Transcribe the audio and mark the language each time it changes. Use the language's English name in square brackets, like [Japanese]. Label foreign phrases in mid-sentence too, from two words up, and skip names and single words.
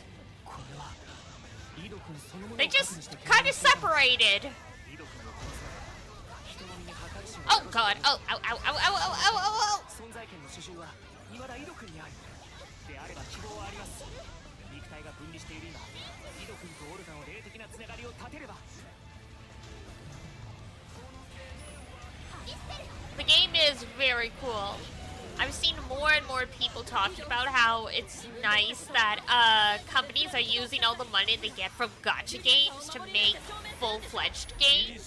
[English] They just kind of separated. Oh god. Oh, ow, ow, ow, ow, ow, ow, ow, ow. [Japanese] 存在権の主従は未だ井戸君にある。であれば希望はあります。肉体が分離している今、井戸君とオルガの霊的なつながりを立てれば。 [English] The game is very cool. I've seen more and more people talking about how it's nice that companies are using all the money they get from gacha games to make full-fledged games.